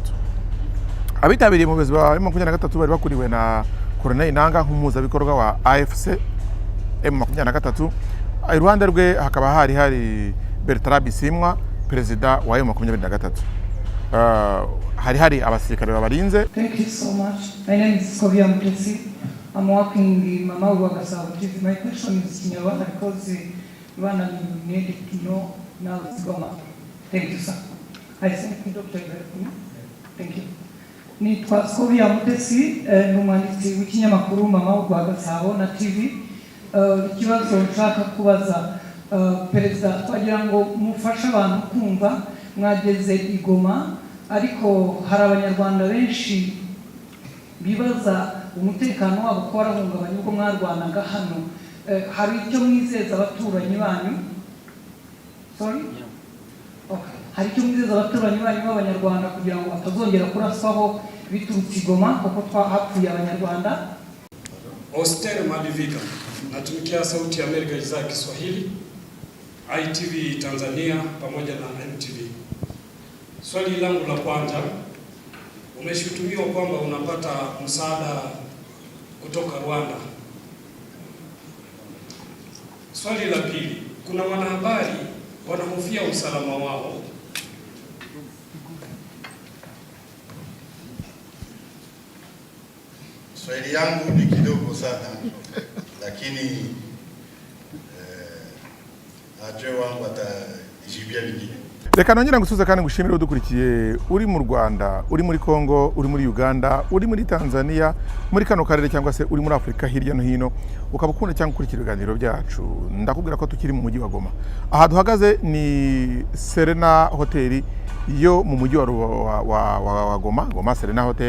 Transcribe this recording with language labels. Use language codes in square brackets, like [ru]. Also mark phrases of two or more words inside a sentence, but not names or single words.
[rw] Abitabiriye mu buyobozi bwa M23 bari bakuriwe na Colonel Nanga nk'umuhuzabikorwa wa AFC M23. Iruhande rwe hakaba hari Bertrand Bisimwa, perezida wa M23. Hari abasirikare babarinze. [en] Thank you so much. My name is Kovia Mutesi. I'm working in the Mama Uwagasabo TV. My question is Kinyarwanda because Rwanda needed to know now it's Goma. Thank you, sir. I thank you, Dr. Ibrahim. Thank you. [rw] Nitwa Kovia Mutesi, n'umwanditsi w'ikinyamakuru Mama Uwagasabo na TV. Ikibazo nshaka kubaza perezida, twagira ngo mufashe abantu kumva mwageze i Goma, ariko hari abanyarwanda benshi bibaza umutekano wabo ko warahungabanye ubwo mwarwanaga hano. Hari icyo mwizeza abaturanyi banyu? [en] Sorry? Okay. [rw] Hari icyo mwizeza abaturanyi banyu b'abanyarwanda kugira ngo batazongera kuraswaho biturutse i Goma kuko twahapfuye abanyarwanda? [sw] Oster Malivika, natumikia Sauti ya Amerika idhaa ya Kiswahili, ITV Tanzania pamoja na MTV. Swali langu la kwanza, umeshutumiwa kwamba unapata msaada kutoka Rwanda. Swali la pili, kuna wanahabari wanahofia usalama wao. Swali yangu ni kidogo sana lakini aje wangu atajibia vingine. [rw] Reka nongera ngusuza kandi ngushimire udukurikiye uri mu Rwanda, uri muri Kongo, uri muri Uganda, uri muri Tanzania, muri kano karere cyangwa se uri muri Afrika hirya no hino, ukaba ukunda cyangwa ukurikira ibiganiro byacu. Ndakubwira ko tukiri mu mujyi wa Goma. Aha duhagaze ni Serena Hotel yo mu mujyi wa Goma, Goma Serena Hotel.